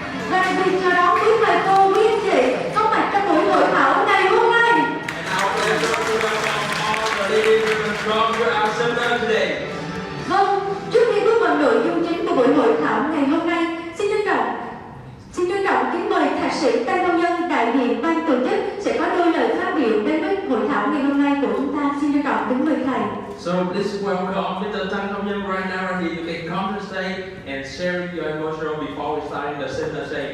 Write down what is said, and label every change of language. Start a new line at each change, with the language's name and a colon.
Vietnamese: Và đặc biệt chào đón quý thầy cô, quý anh chị có mặt trong buổi hội thảo ngày hôm nay.
English: And our pleasure to welcome all the ladies and gentlemen to our seminar today.
Vietnamese: Vâng, trước khi bước vào nội dung chính của buổi hội thảo ngày hôm nay, xin trân trọng kính mời thạc sĩ Tăng Công Nhân, đại diện ban tổ chức sẽ có đôi lời phát biểu đến với hội thảo ngày hôm nay của chúng ta. Xin trân trọng kính mời thầy.
English: So please welcome Mr. Tăng Công Nhân right now. He you can come to stage and share your emotional before we start the seminar today.